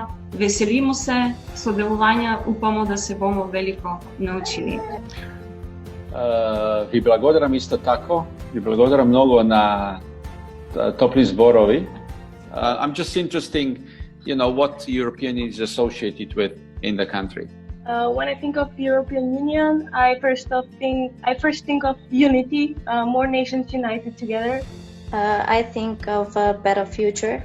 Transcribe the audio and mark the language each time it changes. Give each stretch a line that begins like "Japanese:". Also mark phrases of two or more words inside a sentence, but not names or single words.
Slovenian: Veselimo se sodelovanja, upamo, da se bomo veliko naučili.
Macedonian: Ви благодарам исто така, ви благодарам многу на топли зборови.
English: I'm just interested, what European is associated with in the country. When I think of the European Union, I first think of unity, more nations united together. I think of a better future.